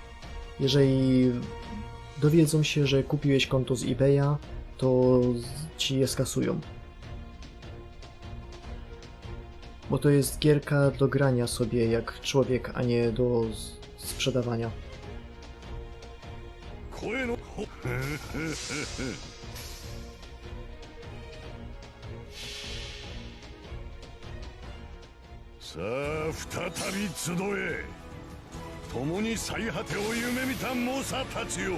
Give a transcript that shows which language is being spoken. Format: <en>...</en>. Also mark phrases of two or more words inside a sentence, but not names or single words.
<pl>Jeżeli dowiedzą się, że kupiłeś konto z eBaya, to ci je skasują. Bo to jest gierka do grania sobie jak człowiek, a nie do sprzedawania.</pl> <ja>さあ再び集え、共に最果てを夢見た猛者たちよ。</ja>